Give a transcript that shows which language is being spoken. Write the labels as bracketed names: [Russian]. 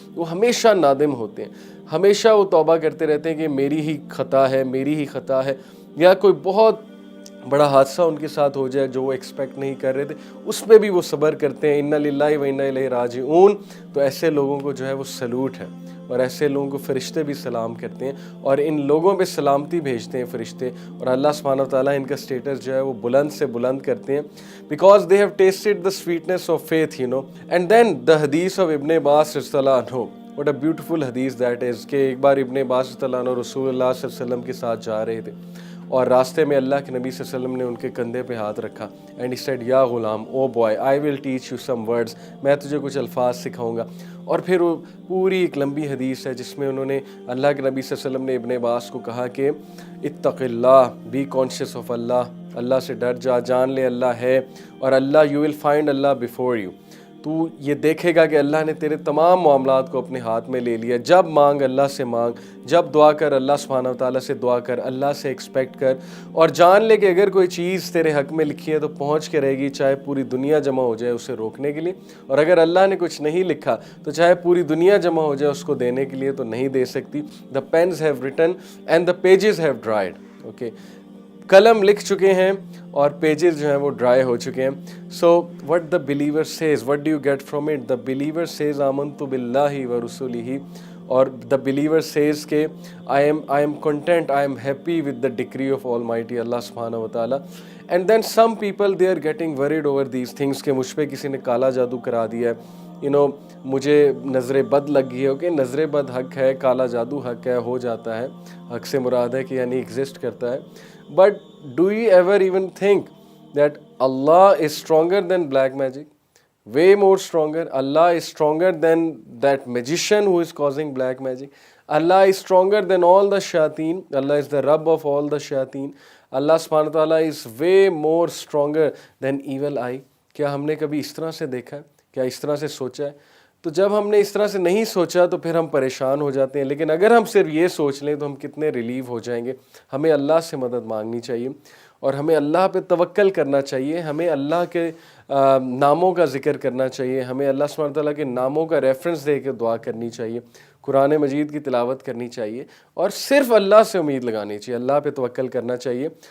[Urdu] وہ ہمیشہ نادم ہوتے ہیں, ہمیشہ وہ توبہ کرتے رہتے ہیں کہ میری ہی خطا ہے, میری ہی خطا ہے, یا کوئی بہت بڑا حادثہ ان کے ساتھ ہو جائے جو وہ ایکسپیکٹ نہیں کر رہے تھے, اس پہ بھی وہ صبر کرتے ہیں. انا للہ و انا الیہ راجعون. تو ایسے لوگوں کو جو ہے وہ سلوٹ ہے, اور ایسے لوگوں کو فرشتے بھی سلام کرتے ہیں, اور ان لوگوں پہ سلامتی بھیجتے ہیں فرشتے, اور اللہ سبحانہ وتعالیٰ ان کا اسٹیٹس جو ہے وہ بلند سے بلند کرتے ہیں. [English] Because they have tested the sweetness of faith, you know. And then the حدیث of [Urdu] ابن عباس رضی اللہ عنہ, [English] what a beautiful حدیث that is, [Urdu] کہ ایک بار ابن عباس رضی اللہ عنہ رسول اللہ صلی اللہ علیہ وسلم کے ساتھ جا رہے تھے, اور راستے میں اللہ کے نبی صلی اللہ علیہ وسلم نے ان کے کندھے پہ ہاتھ رکھا. [English] and he said یا غلام, oh boy, I will teach you some words, [Urdu] میں تجھے کچھ الفاظ سکھاؤں گا. اور پھر وہ پوری ایک لمبی حدیث ہے جس میں انہوں نے, اللہ کے نبی صلی اللہ علیہ وسلم نے ابن عباس کو کہا کہ اتق اللہ, [English] be conscious of اللہ, [Urdu] اللہ سے ڈر جا, جان لے اللہ ہے, اور اللہ, [English] You will find Allah before you. [Urdu] تو یہ دیکھے گا کہ اللہ نے تیرے تمام معاملات کو اپنے ہاتھ میں لے لیا. جب مانگ اللہ سے مانگ, جب دعا کر اللہ سبحانہ وتعالیٰ سے دعا کر, اللہ سے ایکسپیکٹ کر, اور جان لے کہ اگر کوئی چیز تیرے حق میں لکھی ہے تو پہنچ کے رہے گی, چاہے پوری دنیا جمع ہو جائے اسے روکنے کے لیے, اور اگر اللہ نے کچھ نہیں لکھا تو چاہے پوری دنیا جمع ہو جائے اس کو دینے کے لیے تو نہیں دے سکتی. [English] The pens have written and the pages have dried. [Urdu] Okay, قلم لکھ چکے ہیں اور پیجز جو ہیں وہ ڈرائی ہو چکے ہیں. [English] So what the believer Cs, what do you get from it? The believer Cs آمنت باللہ و رسولہ, اور دا بلیور سیز کہ I am content, I am happy with the ڈکری of all mighty اللہ سبحانہ و تعالیٰ. And then some people they are getting word over these things [Urdu] کہ مجھ پہ کسی نے کالا جادو کرا دیا ہے, یو نو, مجھے نظر بد لگ گئی ہے. اوکے, نظر بد حق ہے, کالا جادو حق ہے, ہو جاتا ہے, حق سے مراد ہے کہ یعنی ایگزسٹ کرتا ہے. [English] But do you ever even think that Allah is stronger than black magic? Way more stronger. Allah is stronger than that magician who is causing black magic. Allah is stronger than all the shayateen. Allah is the Rabb of all the shayateen. Allah subhanahu wa ta'ala is way more stronger than evil eye. [Urdu] کیا ہم نے کبھی اس طرح سے دیکھا ہے؟ کیا اس طرح سے سوچا ہے؟ تو جب ہم نے اس طرح سے نہیں سوچا تو پھر ہم پریشان ہو جاتے ہیں. لیکن اگر ہم صرف یہ سوچ لیں تو ہم کتنے ریلیو ہو جائیں گے. ہمیں اللہ سے مدد مانگنی چاہیے, اور ہمیں اللہ پہ توکل کرنا چاہیے, ہمیں اللہ کے ناموں کا ذکر کرنا چاہیے, ہمیں اللہ سبحانہ تعالیٰ کے ناموں کا ریفرنس دے کے دعا کرنی چاہیے, قرآن مجید کی تلاوت کرنی چاہیے, اور صرف اللہ سے امید لگانی چاہیے, اللہ پہ توکل کرنا چاہیے.